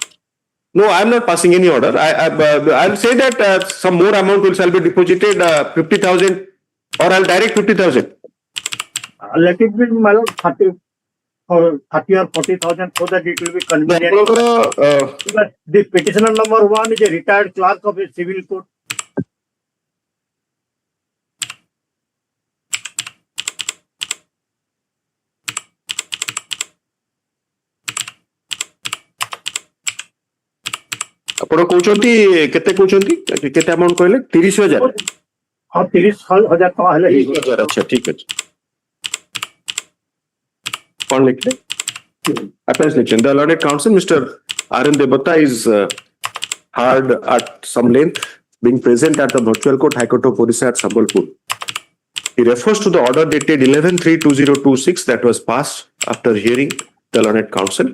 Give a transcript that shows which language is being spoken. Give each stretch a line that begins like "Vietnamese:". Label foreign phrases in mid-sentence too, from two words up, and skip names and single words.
English: No, I am not passing any order. I'll say that some more amount shall be deposited, 50,000, or I'll direct 50,000. Let it be, my lord, 30 or 40,000 so that it will be convenient. Because the petitioner number 1 is a retired clerk of a civil court.
Odia: ଆପଣ କହୁଛନ୍ତି କେତେ କହୁଛନ୍ତି କେତେ ଆମାଉଣ୍ଟ କହିଲେ 30,000 ହଁ 30,000 ଟଙ୍କା ହେଲେ ହେଇଯିବ। 30,000 ଆଚ୍ଛା ଠିକ ଅଛି କଣ ଲେଖିଲେ
English: appearance lecture the learned counsel Mr. R.N. Devata is heard at some length being present at the virtual court High Court of Orissa at Sambalpur. He refers to the order dated 11/3/2026 that was passed after hearing the learned counsel.